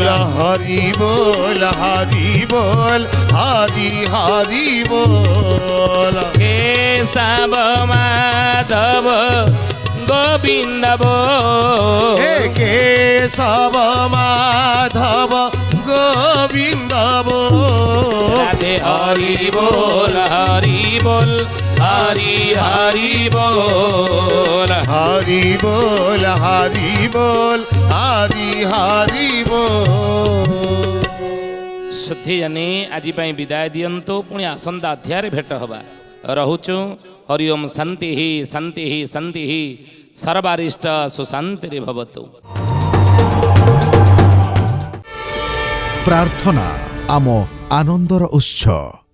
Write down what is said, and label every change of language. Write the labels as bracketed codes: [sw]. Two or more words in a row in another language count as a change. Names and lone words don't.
[or] ହରି ବୋଲ ହରି ବୋଲ, ହରି ହରି ବୋଲ। କେଶବ ମାଧବ ଗୋବିନ୍ଦ ବୋଲ, ହେ କେଶବ ମାଧବ [bn] গোবিন্দ বল। রাধে হরি বল হরি বল, হরি হরি বল, হরি বল হরি বল, হরি হরি বল। [or] ସୁଧୀଜାନି ଆଜି ପାଇଁ ବିଦାୟ ଦିଅନ୍ତୁ। ପୁଣି ଆସନ୍ତା ଅଧ୍ୟାୟରେ ଭେଟ ହେବା। ରହୁଛୁ। ହରି ଓମ୍ ଶାନ୍ତି ଶାନ୍ତି ଶାନ୍ତି, ସର୍ବାରିଷ୍ଟ ସୁଶାନ୍ତିରେ ଭବତୁ। ପ୍ରାର୍ଥନା ଆମ ଆନନ୍ଦର ଉତ୍ସ।